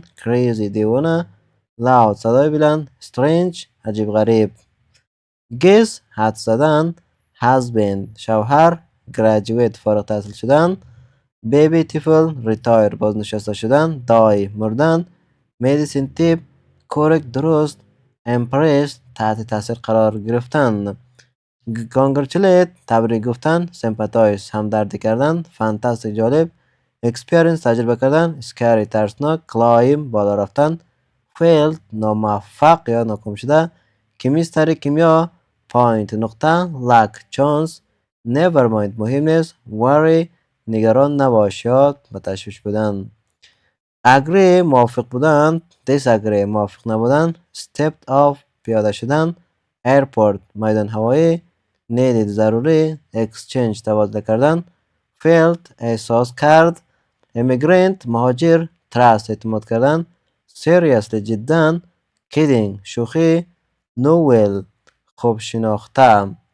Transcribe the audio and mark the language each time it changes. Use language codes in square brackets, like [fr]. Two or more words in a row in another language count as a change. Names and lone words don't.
[fa] crazy دیوانه. loud صدای بلند. strange عجیب غریب. guess حد زدن. husband شوهر. graduate فارغ التحصیل شدن. baby طفل. retire بازنشسته شدن. die مردن. [en] medicine tip correct درست. [fa] impressed تحت تاثیر قرار گرفتن. congratulate تبریک گفتن. sympathize همدردی کردن. fantastic جالب. experience تجربه کردن. scary ترسناک. climb بالا رفتن. failed ناموفق یا ناکام شده. chemistry کیمیا. point نقطه. [en] luck chance. never mind [fa] مهم نیست. worry نگران نباش یا متشویش بودن. agree موافق بودن. disagree موافق نبودن. [en] stepped off [fa] پیاده شدن. airport میدان هوایی. needed ضروری. exchange تبادله کردن. felt احساس کرد. immigrant مهاجر. trust اعتماد کردن. seriously جدا. kidding شوخی. novel خوب شناخته.